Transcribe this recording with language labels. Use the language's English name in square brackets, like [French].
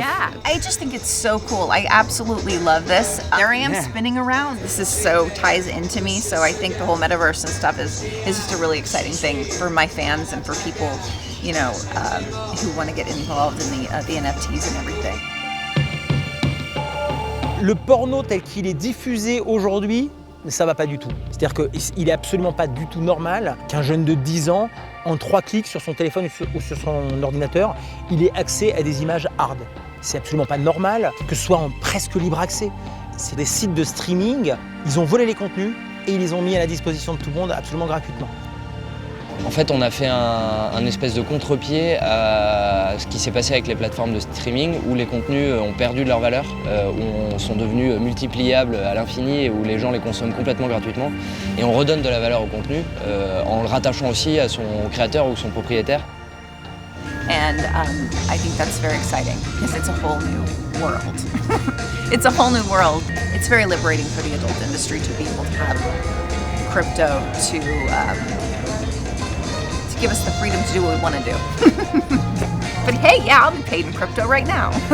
[English] Yeah, I just think it's so cool. I absolutely love this. There I am spinning around. This is so ties into me. So I think the whole Metaverse and stuff is just a really exciting thing for my fans and for people, who want to get involved in the NFTs and everything. [French] Le porno tel qu'il est diffusé aujourd'hui, ça va pas du tout. C'est-à-dire qu'il est absolument pas du tout normal qu'un jeune de 10 ans, en 3 clics sur son téléphone ou sur son ordinateur, il ait accès à des images hard. C'est absolument pas normal que ce soit en presque libre accès. C'est des sites de streaming, ils ont volé les contenus et ils les ont mis à la disposition de tout le monde absolument gratuitement. En fait, on a fait un espèce de contre-pied à ce qui s'est passé avec les plateformes de streaming où les contenus ont perdu de leur valeur, où sont devenus multipliables à l'infini et où les gens les consomment complètement gratuitement. Et on redonne de la valeur au contenu en le rattachant aussi à son créateur ou son propriétaire. [English] And I think that's very exciting because it's a whole new world. It's a whole new world. It's very liberating for the adult industry to be able to have crypto to give us the freedom to do what we want to do. But hey, yeah, I'll be paid in crypto right now.